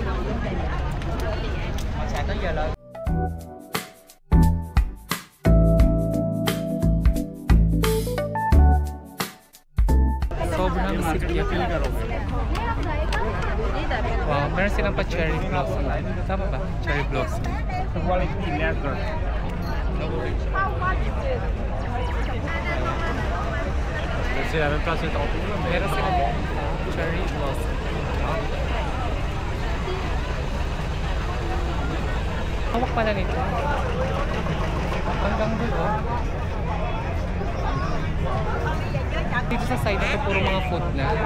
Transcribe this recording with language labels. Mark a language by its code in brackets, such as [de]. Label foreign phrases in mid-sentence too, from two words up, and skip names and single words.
[tl] Sobrang sikip. Wow, meron silang pa [en] cherry blossom. [tl] Tama ba? [en] Cherry blossom. Quality leather. [fr] C'est la même place que t'as entendu, mais [tl] Meron silang [en] cherry blossom. [tl] Hawak pala nito. Hanggang dulo. Dito sa side ito puro mga food na.